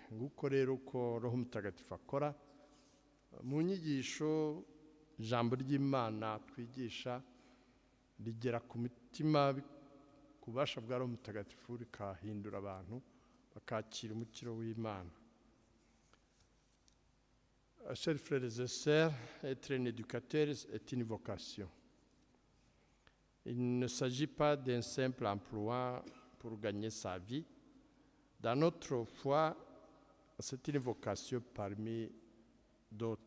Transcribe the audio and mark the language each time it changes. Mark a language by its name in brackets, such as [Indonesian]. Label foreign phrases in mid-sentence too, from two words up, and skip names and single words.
[Kinyarwanda] Nguko rero ko Roho Mutagatifu akora mu nyigisho. Ijambo ry'Imana twigisha rigera ku mitima ku bubasha bwa Roho Mutagatifu, rikahindura abantu bakakira umukiro w'Imana. [French] Chers frères et sœurs, être un éducateur est une vocation. Il ne s'agit pas d'un simple emploi pour gagner sa vie. Dans notre foi, c'est une vocation parmi d'autres.